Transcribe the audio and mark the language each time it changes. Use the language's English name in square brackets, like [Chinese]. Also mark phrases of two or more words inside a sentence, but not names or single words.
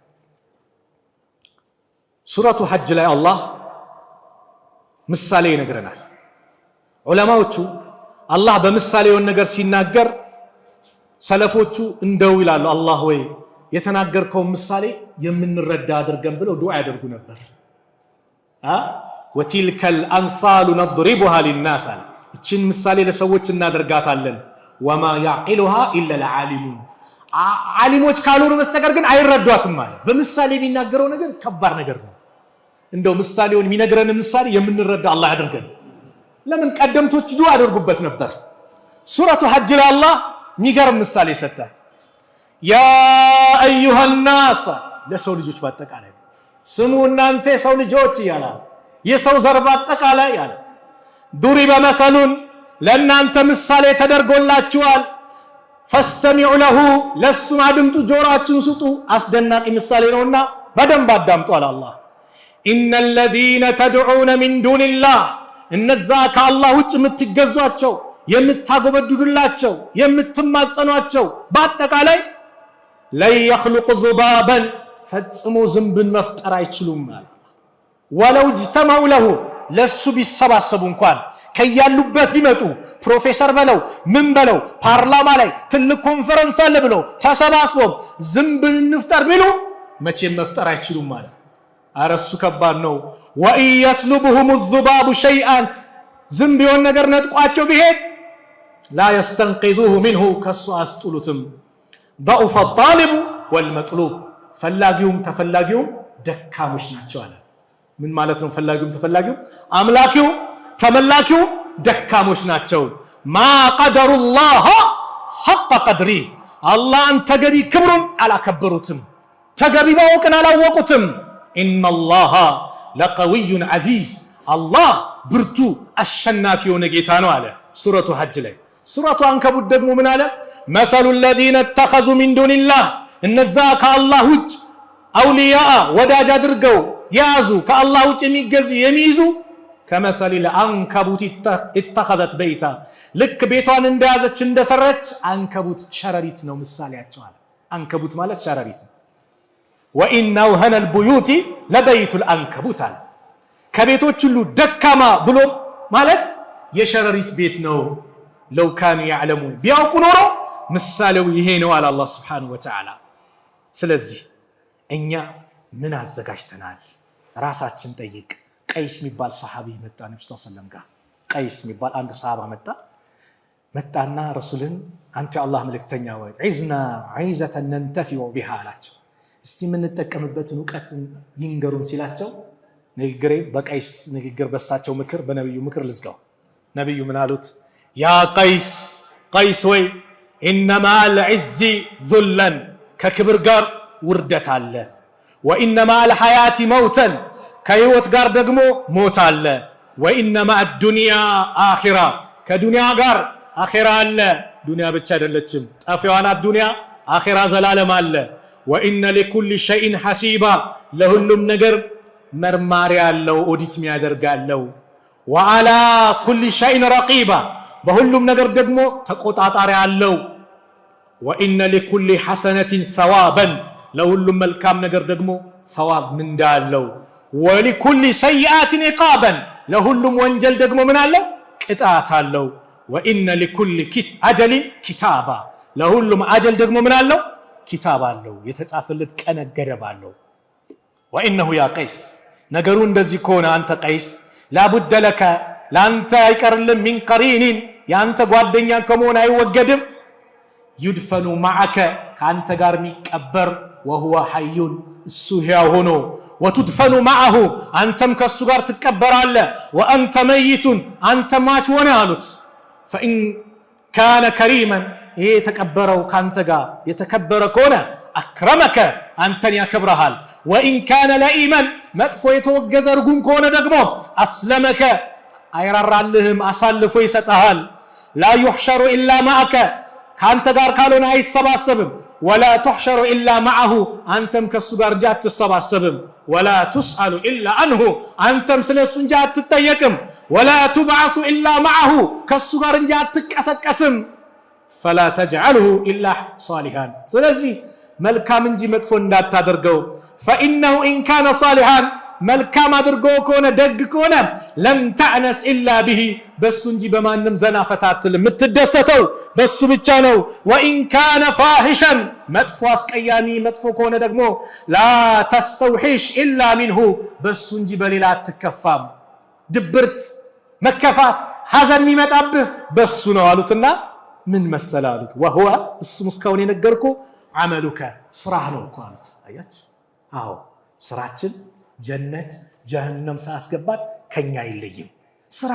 [Amharic] ሱረቱ ሐጅ ላይ አላህ ምሳሌ ይነግረናል ዑለማዎቹ አላህ በምሳሌውን ነገር ሲናገር ሰለፎቹ እንደው ይላሉ አላህ ወይ የተናገርከው ምሳሌ የምንረዳ አድርገን ብለው ዱዓ ያደርጉ ነበር [Arabic] وتلك الأمثال نضربها للناس [Amharic] እችን ምሳሌ ለሰዎች እናደርጋታለን [Arabic] وما يعقلها إلا العالمون [Amharic] ዓሊሞች ካልሆኑ በስተቀር ግን አይረዷትም ማለት በምሳሌ የሚናገረው ነገር ከባድ ነገር ነው እንደው ምሳሌውን የሚነግረን ምሳሌ የምንረዳ አላህ ያድርገን ለምን ቀደምቶች ዱዓ አድርጉበት ነበር ሱረቱ ሐጅ ላይ አላህ የሚገርም ምሳሌ ሰጠ [Arabic] يا أيها الناس [Amharic] ለሰው ልጆች በአጠቃላይ ስሙ እናንተ የሰው ልጆች ይላል የሰው ዘር በአጠቃላይ ያለ [Arabic] ضرب مثل [Amharic] ለእናንተ ምሳሌ ተደርጎላችኋል [Arabic] فاستمعوا له [Amharic] ለሱም አድምጡ ጆሮአችሁን ስጡ አስደናቂ ምሳሌ ነውና በደንብ አዳምጡ አለ አላህ [Arabic] ان الذين تدعون من دون الله [Amharic] እነዛ ከአላህ ውጭ የምትገዟቸው የምታጎበድዱላቸው የምትማጸኗቸው በአጠቃላይ [Arabic] لا يخلق ذبابا [Amharic] ፈጽሞ ዝንብን መፍጠር አይችሉም ማለት [Arabic] ولو اجتمعوا له [Amharic] ለሱ ቢሰባሰቡ እንኳን ከያሉበት ቢመጡ ፕሮፌሰር በለው ምን በለው ፓርላማ ላይ ትልቅ ኮንፈረንስ አለ ብለው ተሰባስበው ዝንብን እንፍጠር ቢሉ መቼም መፍጠር አይችሉም ማለት አረሱ ከባድ ነው [Arabic] وإن يسلبهم الذباب شيئا [Amharic] ዝንብ የሆነ ነገር ነጥቋቸው ቢሄድ [Arabic] لا يستنقذوه منه [Amharic] ከሱ አስጡሉትም [Arabic] ضعف الطالب والمطلوب [Amharic] ፈላጊውም ተፈላጊውም ደካሞች ናቸው አለ ምን ማለት ነው ፈላጊውም ተፈላጊውም አምላኪው ተመላኪው ደካሞች ናቸው [Arabic] ما قدروا الله حق قدره [Amharic] አላህን ተገቢ ክብሩን አላከበሩትም ተገቢ ማወቅን አላወቁትም [Arabic] إن الله لقوي عزيز [Amharic] አላህ ብርቱ አሸናፊ የሆነ ጌታ ነው አለ ሱረቱ ሐጅ ላይ ሱረቱ አንከቡት ደግሞ ምን አለ [Arabic] مثل الذين اتخذوا من دون الله [Amharic] እነዛ ከአላህ ውጭ አውሊያ ወዳጅ አድርገው ያዙ ከአላህ ውጭ የሚገዙ የሚይዙ [Arabic] كمثل العنكبوت اتخذت بيتا [Amharic] ልክ ቤቷን እንደያዘች እንደሰረች አንከቡት ሸረሪት ነው ምሳሌያቸው አለ አንከቡት ማለት ሸረሪት ነው [Arabic] وإن أوهن البيوت لبيت العنكبوت [Amharic] አለ ከቤቶች ሁሉ ደካማ ብሎ ማለት የሸረሪት ቤት ነው [Arabic] لو كانوا يعلمون [Amharic] ቢያውቁ ኖሮ ምሳሌው ይሄ ነው አለ አላህ [Arabic] سبحانه وتعالى [Amharic] ስለዚህ እኛ ምን አዘጋጅተናል ራሳችን ጠይቅ ቀይስ የሚባል ሰሃቢ መጣ ነብዩ [Arabic] صلى الله عليه وسلم [Amharic] ጋር ቀይስ የሚባል አንድ ሰሃባ መጣና ረሱልን አንተ አላህ መልእክተኛ ወይ [Arabic] عظنا عظة ننتفع بها [Amharic] አላቸው እስቲ ምን ተጠቀምበትን ዕውቀት ይንገሩን ሲላቸው ንግግሬ በቀይስ ንግግር በሳቸው ምክር በነብዩ ምክር ልዝጋው ነብዩ ምን አሉት ያ ቀይስ ወይ [Arabic] انما العز ذلا [Amharic] ከክብር ጋር ውርደት አለ [Arabic] وانما الحياه موتا [Amharic] ከህይወት ጋር ደግሞ ሞት አለ [Arabic] وانما الدنيا اخره [Amharic] ከዱንያ ጋር አኺራ አለ ዱንያ ብቻ አይደለችም ጠፊዋና ዱንያ አኺራ ዘላለም አለ [Arabic] وان لكل شيء حسيبا [Amharic] ለሁሉም ነገር መርማሪ ያለው ኦዲት የሚያደርጋለው [Arabic] وعلى كل شيء رقيبا [Amharic] በሁሉም ነገር ደግሞ ተቆጣጣሪ አለው [Arabic] وان لكل حسنه ثوابا [Amharic] ለሁሉም መልካም ነገር ደግሞ ثواب ምንዳ አለው [Arabic] ولكل سيئات عقابا [Amharic] ለሁሉም ወንጀል ደግሞ ምን አለው ቅጣት አለው [Arabic] وان لكل اجل كتابا [Amharic] ለሁሉም አጀል ደግሞ ምን አለው ኪታብ አለው የተጻፈለት ቀነ ገደብ አለው [Arabic] وانه يا قيس [Amharic] ነገሩ እንደዚህ ከሆነ አንተ ቀይስ [Arabic] لابد لك [Amharic] ላንተ አይቀርልም [Arabic] من قرين [Amharic] ያንተ ጓደኛ ከመሆን አይወገድም [Arabic] يدفن معك [Amharic] ካንተ ጋር የሚቀበር [Arabic] وهو حي [Amharic] እሱ ሕያው ሆኖ [Arabic] وتدفن معه [Amharic] አንተም ከሱ ጋር ትቀበራለህ [Arabic] وانت ميت [Amharic] አንተ ማች ሆነ አሉት [Arabic] فان كان كريما [Amharic] ይሄ ተቀበረው ካንተ ጋር የተከበረ ከሆነ اكرمك አንተን ያከብረሃል [Arabic] وان كان لئيما [Amharic] መጥፎ የተወገዘ ርጉም ከሆነ ደግሞ اسلمك አይራራልህም አሳልፎ ይሰጣል [Arabic] لا يحشر الا معك [Amharic] ካንተ ጋር ካልሆነ አይሰባሰብም [Arabic] ولا تحشر الا معه [Amharic] አንተም ከሱ ጋር ጃት ተሰባሰብም [Arabic] ولا تسأل الا عنه [Amharic] አንተም ስለሱ እንጂ አትጠየቅም [Arabic] ولا تبعث الا معه [Amharic] ከሱ ጋር እንጂ አትቀሰቀስም [Arabic] فلا تجعله الا صالحا [Amharic] ስለዚህ መልካም እንጂ መጥፎ እንዳታደርገው [Arabic] فانه ان كان صالحا [Amharic] መልካም አድርጎ ከሆነ ደግ ከሆነ [Arabic] لم تعنس الا به [Amharic] በሱ እንጂ በማንም ዘና ፈታትል የምትደሰተው በሱ ብቻ ነው [Arabic] وان كان فاحشا [Amharic] መጥፎ አስቀያሚ መጥፎ ከሆነ ደግሞ [Arabic] لا تستوحش الا منه [Amharic] በሱ እንጂ በሌላ አትከፋም ድብርት መከፋት ሐዘን የሚመጣብህ በሱ ነው አሉትና ምን መሰለ አሉት ወሁወ እሱም እስካሁን የነገርኩ አመሉከ ስራህ ነው እኮ አሉት አያችሁ አዎ ስራችን ጀነት ጀሃነም ሳያስገባን ከኛ አይለይም ስራህ